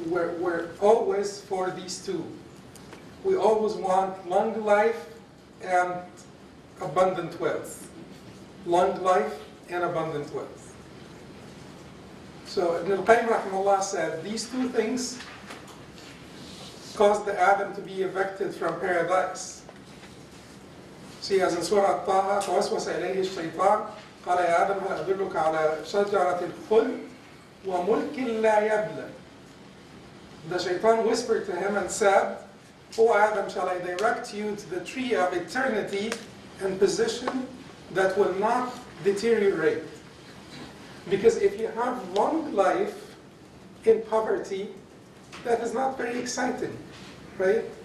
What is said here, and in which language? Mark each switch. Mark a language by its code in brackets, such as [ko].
[en] We're always for these two. We always want long life and abundant wealth. Long life and abundant wealth. So Ibn al-Qayyim rahimahullah said these two things caused the Adam to be evicted from paradise. See, as in Surah Taha, [ar] فَوَسْوَسَ إِلَيْهِ الشَّيْطَانِ قَالَ يَا آدَمْ هَلْ أَدُلُّكَ عَلَى شَجَرَةِ الْخُلْدِ وَمُلْكٍ لَا يَبْلَى. [en] The shaitan whispered to him and said, O Adam, shall I direct you to the tree of eternity and position that will not deteriorate? Because if you have long life in poverty, that is not very exciting, right?